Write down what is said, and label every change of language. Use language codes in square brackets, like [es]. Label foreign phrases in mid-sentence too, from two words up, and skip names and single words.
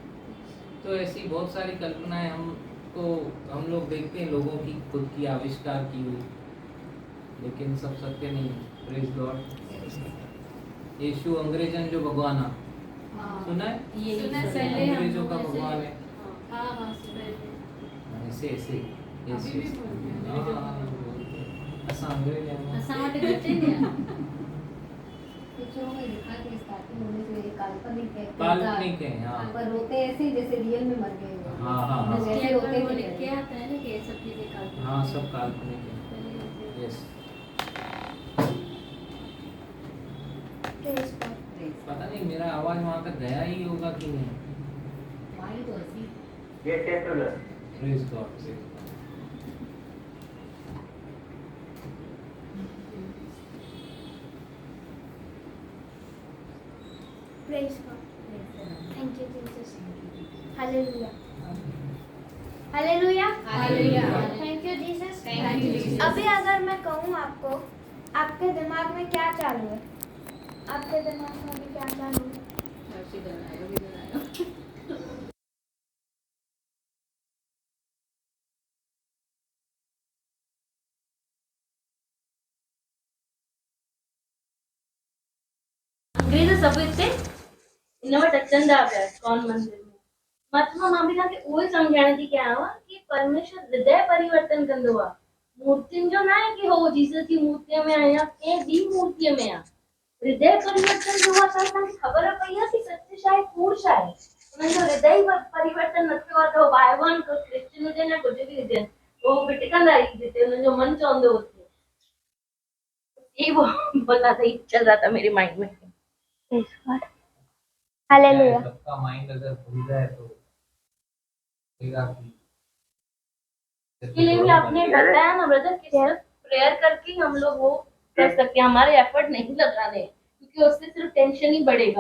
[hi] तो ऐसी बहुत सारी कल्पनाएं हम तो हम लोग देखते हैं लोगों की खुद की आविष्कार की हुई, लेकिन सब सत्य नहीं है। [en] Praise God. [hi] यीशु अंग्रेजन जो भगवान है, सुना है? ये सुना है, पहले हम अंग्रेजों का लोग ऐसे- भगवान है। हाँ हाँ सुना है। ऐसे ऐसे अभी भी बोलते हैं, मेरे जो भगवान। [sd] असां अंग्रेज हैं। असां वटि घटि ने [hi] पिक्चरों में दिखा के स्टार्टिंग होने से ये काल्पनिक है काल्पनिक है, हाँ। पर रोते ऐसे ही जैसे रियल में मर गए हो। हाँ, हाँ, हाँ। जैसे उसके रोते ऊपर वो थे लिख के आता है ना कि ये सब चीजें काल्पनिक हाँ, हैं। सब काल्पनिक है। पहले ऐसे- यस। [en] Praise God. [hi] पता नहीं मेरा आवाज वहाँ तक गया ही होगा कि नहीं। हमारी तो ऐसी [en] Praise God. Praise God. Thank you, Jesus. Hallelujah. Hallelujah. Hallelujah. Thank you, Jesus. Thank you, Jesus. [hi] अभी अगर मैं कहूँ आपको, आपके दिमाग में क्या चालू है? आपके दिमाग में अभी क्या चालू है? [sd] अंग्रेज सभु हिते इन वटि अचंदा पिया इस्कॉन मंदिर में। महात्मा मां बि तव्हांखे उहो ई सम्झाइण थी कयांव कि परमेश्वर हृदय परिवर्तन कंदो आहे। मूर्तियुनि जो न आहे कि हो जीसस जी मूर्तीअ में आहे या कंहिं ॿी मूर्तीअ में आहे। हृदय परिवर्तन जो आहे त असांखे ख़बर पई आहे कि सत्य छा आहे, कूड़ छा आहे। उन्हनि जो हृदय ई परिवर्तन न थियो आहे त हो बाइबल क्रिश्चियन हुजनि या कुझु बि हुजनि, उहो भिटकंदा ई जिते हुननि जो मन चवंदो हुते। [hi] ये वो बोला था, चल रहा था मेरे माइंड में। [en] Praise God. Hallelujah. [hi] सबका माइंड अगर भूल जाए तो होगा कि इसके लिए भी आपने बताया ना ब्रदर कि सिर्फ प्रेयर करके ही हम लोग वो कर सकते हैं, हमारे एफर्ट नहीं लगाने, क्योंकि उससे सिर्फ टेंशन ही बढ़ेगा।